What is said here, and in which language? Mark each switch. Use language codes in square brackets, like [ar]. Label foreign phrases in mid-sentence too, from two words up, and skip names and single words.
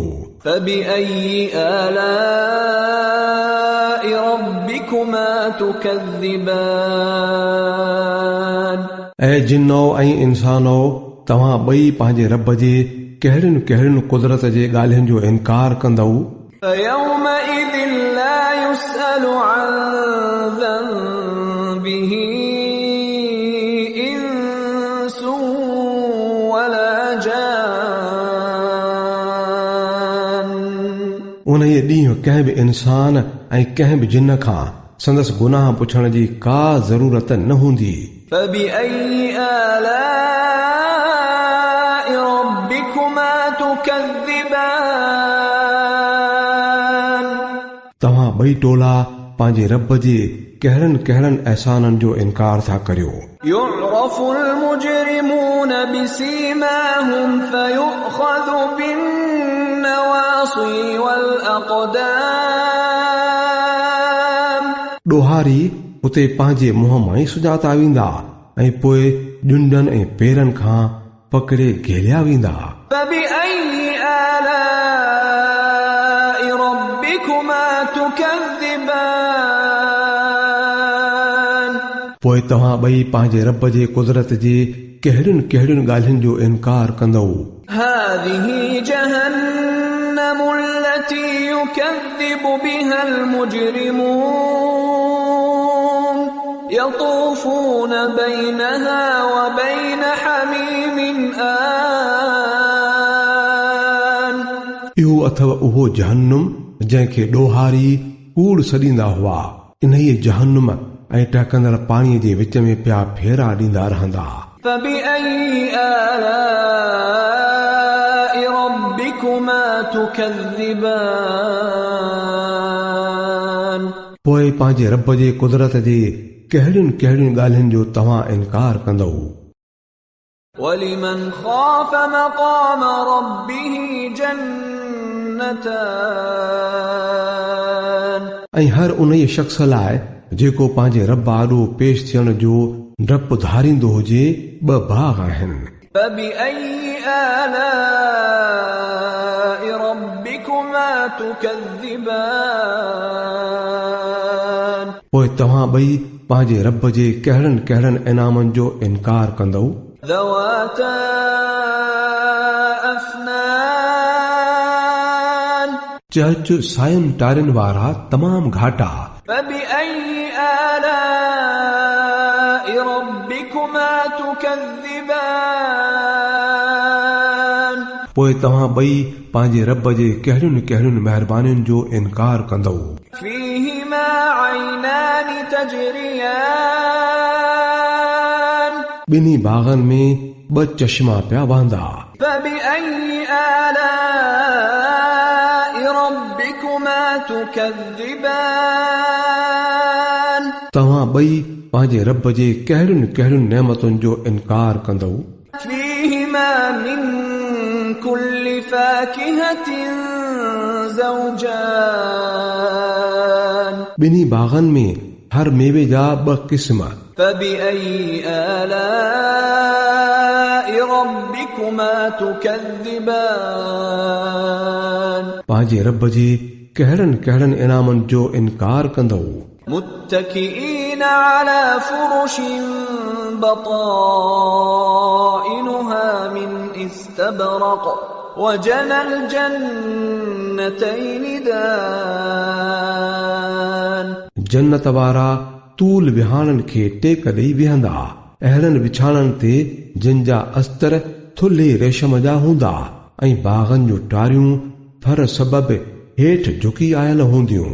[ar] فبأي آلاء ربكما تكذبان [sd] ऐं जिन्नो ऐं इंसानो तव्हां ॿई पंहिंजे रब जे कहिड़ियुनि कहिड़ियुनि कुदरत जे ॻाल्हियुनि जो इनकार कंदव [ar] فيومئذ لا يسأل عن ذنبه إنس ولا جان [sd] उन ॾींहुं कंहिं बि इंसान ऐं कंहिं बि जिन खां संदसि गुनाह पुछण जी का ज़रूरत न हूंदी [ar] فبأي آلاء ربكما تكذبان [sd] तव्हां ॿई टोला पंहिंजे रब जे कहिड़नि कहिड़नि अहसाननि जो इनकार था करियो [ar] يعرف المجرمون بسيماهم فيؤخذ بالنواصي والأقدام [sd] ॾोहारी उते पंहिंजे मुंहं मां ई सुञाता वेंदा ऐं पोइ ॼुंडनि ऐं पेरनि खां पकड़े घेलिया वेंदा। [ar] فبأي آلاء ربكما تكذبان [sd] पोइ तव्हां ॿई पंहिंजे रब जे कुदरत जे कहिड़ियुनि कहिड़ियुनि ॻाल्हियुनि जो इनकार कंदव। [ar] هذه جهنم التي يكذب بها المجرمون يطوفون بينها وبين حميم آن [sd] इहो अथव उहो जहन्नुम जंहिंखे ॾोहारी कूड़ सॾींदा हुआ। इन्हीअ जहन्नुम ऐं टहकंदड़ पाणीअ जे विच में पिया फेरा ॾींदा रहंदा। [ar] فبأي آلاء ربكما تكذبان [sd] पोइ पंहिंजे रब जे कुदरत जे कहिड़ियुनि कहिड़ियुनि ॻाल्हियुनि जो तव्हां इनकार कंदव। [ar] ولمن خاف مقام ربه جنتان [sd] ऐं हर उन शख़्स लाइ जेको पंहिंजे रब आॾो पेश थियण जो डपु धारींदो हुजे ॿ बाग आहिनि। [ar] فبأي آلاء ربكما تكذبان [sd] पोइ तव्हां ॿई पंहिंजे रब जे कहिड़नि कहिड़नि इनामनि जो इनकार कंदव। [ar] ذواتا أفنان [sd] चर्च सायुनि टारियुनि वारा तमामु घाटा। [ar] فبأي آلاء ربكما تكذبان [sd] पोइ तव्हां ॿई पंहिंजे रब जे कहिड़ियुनि कहिड़ियुनि महिरबानियुनि जो इनकार कंदव। [ar] فيهما عينان تجريان [sd] ॿिन्ही बागनि में ॿ चश्मा पिया वहंदा। [ar] فبأي آلاء ربكما تكذبان [sd] तव्हां ॿई पंहिंजे रब जे कहिड़ियुनि कहिड़ियुनि नेमतुनि जो इनकार कंदव। [ar] فيهما من كل فاكهة زوجان [sd] ॿिन्ही बागनि में हर मेवे जा ॿ क़िस्म। [ar] فبأي آلاء ربكما تكذبان [sd] पंहिंजे रब जे कहिड़नि कहिड़नि इनामनि जो इनकार कंदव। [ar] متكئين على فرش بطائنها من استبرق وجنى الجنتين دان [sd] जन्नत वारा तूल विहाणनि खे टेक ॾेई बीहंदा अहिड़नि विछाणनि ते जिन जा अस्तर थुल्हे रेशम जा हूंदा ऐं बागनि जूं टारियूं फर सबबि हेठि झुकी आयल हूंदियूं।